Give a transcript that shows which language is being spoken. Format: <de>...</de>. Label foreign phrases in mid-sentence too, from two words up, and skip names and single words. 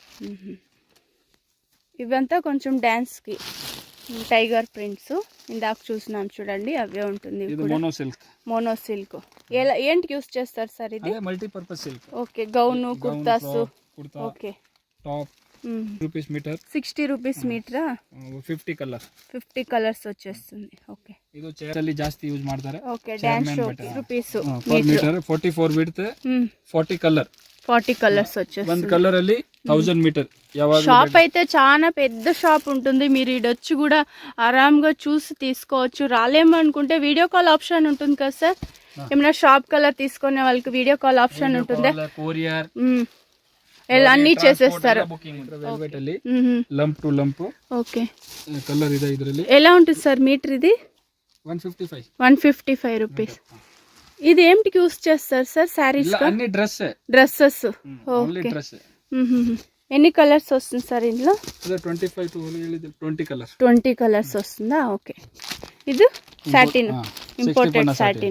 <te>ఇవంతా కొంచెం డాన్స్ కి టైగర్ ప్రింట్స్ ఇందాక చూసినాం చూడండి, అవే ఉంటుంది. మోనో సిల్క్ ఏంటి యూస్ చేస్తారు సార్ ఇది? మల్టీపర్పస్ సిల్క్. ఓకే, గౌన్, కుర్తాస్. ఓకే, టాప్ రూపీస్ మీటర్, 60 రూపీస్ మీటర్.</te> <kn>50 ಕಲರ್,</kn> <te>50 ಕಲರ್ಸ್ వచ్చేస్తుంది. ఓకే,</te> <kn>ಇದು ಚೇರಲ್ಲಿ ಜಾಸ್ತಿ ಯೂಸ್ ಮಾಡ್ತಾರೆ.</kn> <te>ఓకే, డాన్స్ షో రూపీస్ మీటర్. 44 విడ్త్, 40 కలర్, 40 కలర్స్ వచ్చేస్తుంది. 1 కలర్ ಅಲ್ಲಿ 1000 మీటర్. షాప్ అయితే చాలా పెద్ద షాప్ ఉంటుంది, మీరు ఇడొచ్చి కూడా ఆరాంగా చూసి తీసుకోవచ్చు. రాలేము అనుకుంటే వీడియో కాల్ ఆప్షన్ ఉంటుంది కదా సార్, ఏమైనా షాప్ కలర్ తీసుకునే వాళ్ళకి వీడియో కాల్ ఆప్షన్ ఉంటుందా? కొరియర్ అన్ని చేసేస్తారు. వెల్వెట్ ಅಲ್ಲಿ లంప్ టు లంప్. ఓకే,</te> <kn>కలర్ ಇದೆ ಇದರಲ್ಲಿ.</kn> <te>ఎలా ఉంటుంది సార్ మీటర్ ఇది? 155. 155 రూపీస్. ఇది ఏమిటికి యూస్ చేస్తారు సార్? శారీస్, అన్ని డ్రెస్సెస్. ఓకే, ఎన్ని కలర్స్ వస్తుంది సార్ ఇందులో? 25 to 20 కలర్స్. 20 కలర్స్ వస్తుందా? ఓకే, ఇది సాటిన్, ఇంపోర్టెడ్ సాటిన్.</te>